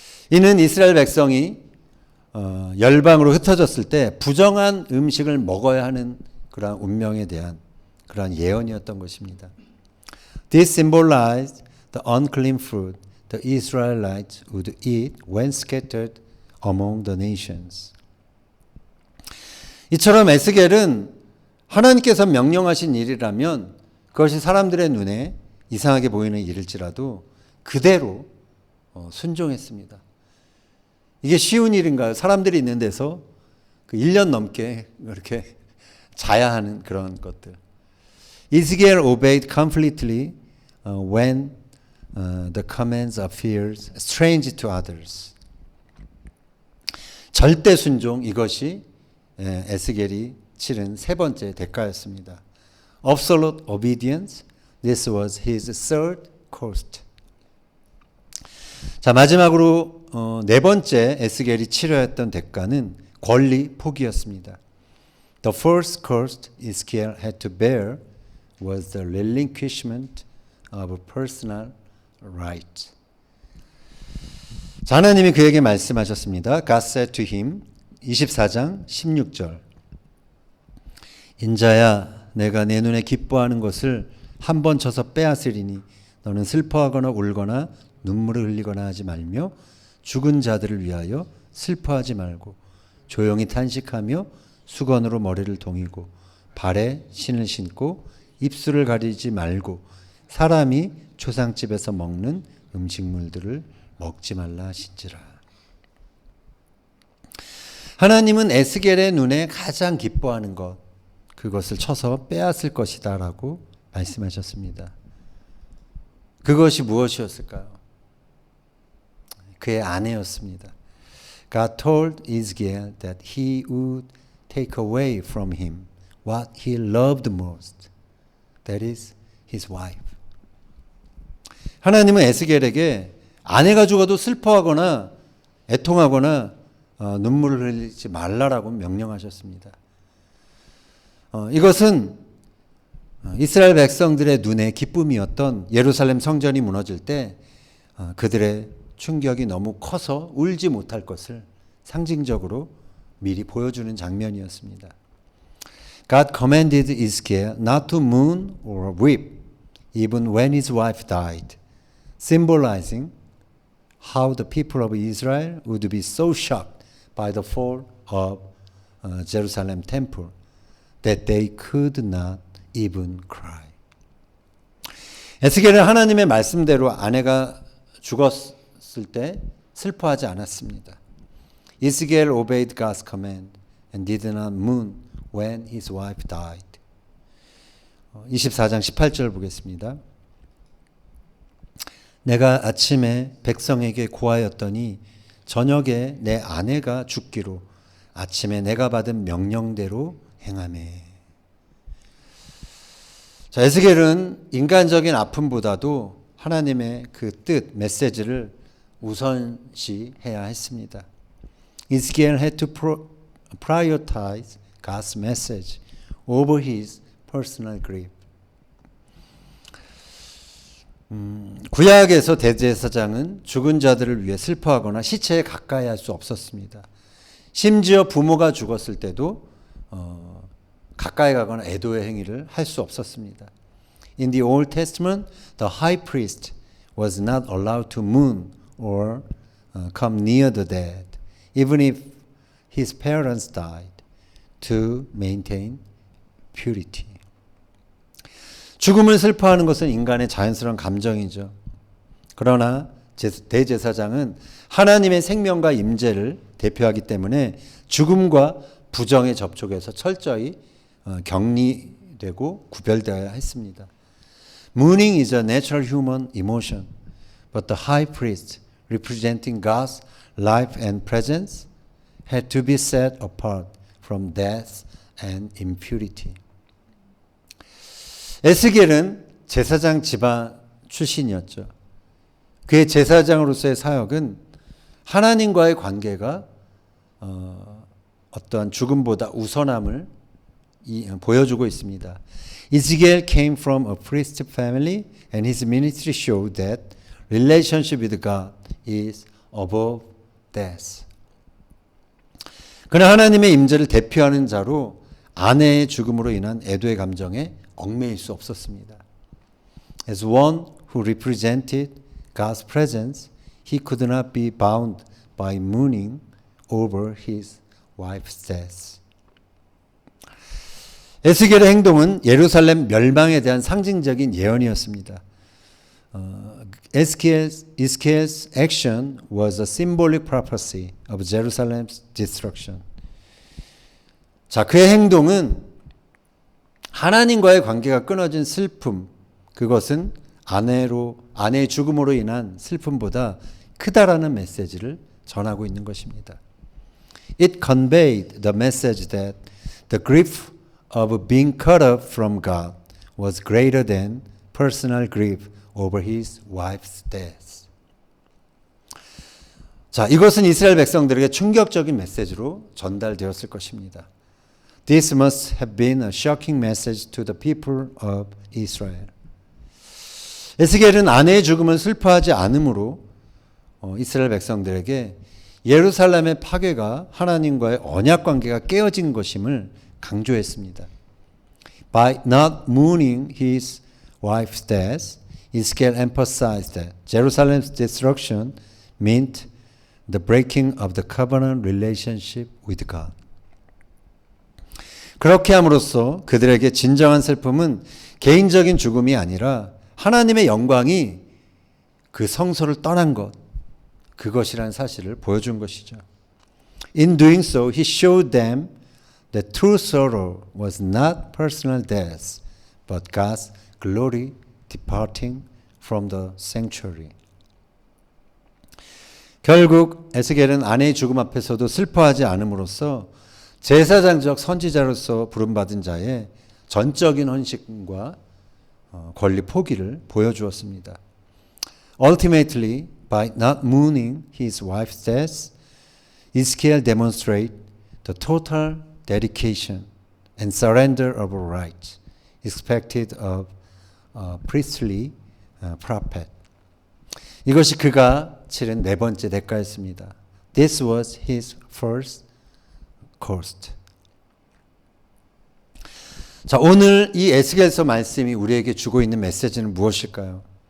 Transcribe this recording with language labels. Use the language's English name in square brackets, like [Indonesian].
[Korean] 이는 이스라엘 백성이 열방으로 흩어졌을 때 부정한 음식을 먹어야 하는 그러한 운명에 대한 그러한 예언이었던 것입니다. [English] This symbolized the unclean food the Israelites would eat when scattered among the nations. [Korean] 이처럼 에스겔은 하나님께서 명령하신 일이라면 그것이 사람들의 눈에 이상하게 보이는 일일지라도 그대로 순종했습니다. 이게 쉬운 일인가요? 사람들이 있는 데서 그 1년 넘게 이렇게 자야 하는 그런 것들. [English] Ezekiel obeyed completely when the commands appeared strange to others. [Korean] 절대 순종, 이것이 에스겔이 치른 세 번째 대가였습니다. [English] Absolute obedience, this was his third cost. [Korean] 자, 마지막으로 네 번째 에스겔이 치러했던 대가는 권리 포기였습니다. [English] The first cost Ezekiel had to bear was the relinquishment of personal right. [Korean] 자, 하나님이 그에게 말씀하셨습니다. [English] God said to him, [Korean] 24장 16절. 인자야, 내가 내 눈에 기뻐하는 것을 한 번 쳐서 빼앗으리니 너는 슬퍼하거나 울거나 눈물을 흘리거나 하지 말며 죽은 자들을 위하여 슬퍼하지 말고 조용히 탄식하며 수건으로 머리를 동이고 발에 신을 신고 입술을 가리지 말고 사람이 초상집에서 먹는 음식물들을 먹지 말라 하신지라. 하나님은 에스겔의 눈에 가장 기뻐하는 것, 그것을 쳐서 빼앗을 것이다 라고 말씀하셨습니다. 그것이 무엇이었을까요? 그의 아내였습니다. [English] God told Ezekiel that he would take away from him what he loved most. That is his wife. [Korean] 하나님은 에스겔에게 아내가 죽어도 슬퍼하거나 애통하거나 눈물을 흘리지 말라라고 명령하셨습니다. 이것은 이스라엘 백성들의 눈에 기쁨이었던 예루살렘 성전이 무너질 때 그들의 충격이 너무 커서 울지 못할 것을 상징적으로 미리 보여주는 장면이었습니다. [English] God commanded Ezekiel not to mourn or weep even when his wife died, symbolizing how the people of Israel would be so shocked by the fall of Jerusalem temple that they could not even cry. [Korean] 에스겔은 하나님의 말씀대로 아내가 죽었을 때 슬퍼하지 않았습니다. [English] Ezekiel obeyed God's command and did not mourn when his wife died. [Korean] 24장 18절 보겠습니다. 내가 아침에 백성에게 고하였더니 저녁에 내 아내가 죽기로 아침에 내가 받은 명령대로 행하매. 자, 에스겔은 인간적인 아픔보다도 하나님의 그 뜻, 메시지를 우선시해야 했습니다. [English] Ezekiel had to prioritize God's message over his personal grief. [Korean] 구약에서 대제사장은 죽은 자들을 위해 슬퍼하거나 시체에 가까이 할 수 없었습니다. 심지어 부모가 죽었을 때도 가까이 가거나 애도의 행위를 할 수 없었습니다. [English] In the Old Testament, the high priest was not allowed to mourn or come near the dead, even if his parents died, to maintain purity. [Korean] 죽음을 슬퍼하는 것은 인간의 자연스러운 감정이죠. 그러나 대제사장은 하나님의 생명과 임재를 대표하기 때문에 죽음과 부정의 접촉에서 철저히 격리되고 구별되어야 했습니다. [English] Mourning is a natural human emotion, but the high priest, representing God's life and presence, had to be set apart from death and impurity. [Korean] 에스겔은 제사장 집안 출신이었죠. 그의 제사장으로서의 사역은 하나님과의 관계가 어떠한 죽음보다 우선함을 보여주고 있습니다. [English] Ezekiel came from a priest family and his ministry showed that relationship with God is above death. [Korean] 그러나 하나님의 임재를 대표하는 자로 아내의 죽음으로 인한 애도의 감정에 얽매일 수 없었습니다. [English] As one who represented God's presence, he could not be bound by mourning over his wife's death. [Korean] 에스겔의 행동은 예루살렘 멸망에 대한 상징적인 예언이었습니다. [English] Ezekiel's action was a symbolic prophecy of Jerusalem's destruction. [Korean] 자, 그의 행동은 하나님과의 관계가 끊어진 슬픔, 그것은 아내의 죽음으로 인한 슬픔보다 크다라는 메시지를 전하고 있는 것입니다. [English] It conveyed the message that the grief of being cut off from God was greater than personal grief over his wife's death. [Korean] 자, 이것은 이스라엘 백성들에게 충격적인 메시지로 전달되었을 것입니다. [English] This must have been a shocking message to the people of Israel. [Korean] 에스겔은 아내의 죽음을 슬퍼하지 않으므로 이스라엘 백성들에게 예루살렘의 파괴가 하나님과의 언약 관계가 깨어진 것임을 강조했습니다. [English] By not mourning his wife's death, Ezekiel emphasized that Jerusalem's destruction meant the breaking of the covenant relationship with God. [Korean] 그렇게 함으로써 그들에게 진정한 슬픔은 개인적인 죽음이 아니라 하나님의 영광이 그 성소를 떠난 것, 그것이라는 사실을 보여준 것이죠. [English] In doing so, he showed them that true sorrow was not personal death, but God's glory departing from the sanctuary. [Korean] 결국 에스겔은 아내의 죽음 앞에서도 슬퍼하지 않음으로써 제사장적 선지자로서 부름받은 자의 전적인 헌신과 권리 포기를 보여주었습니다. [English] Ultimately, by not mourning his wife's death, Ezekiel demonstrated the total dedication and surrender of rights expected of a priestly prophet. [Korean] 이것이 그가 치른 네 번째 대가였습니다. [English] This was his first cost. [Korean] 자, 오늘 이 에스겔서 말씀이 우리에게 주고 있는 메시지는 무엇일까요?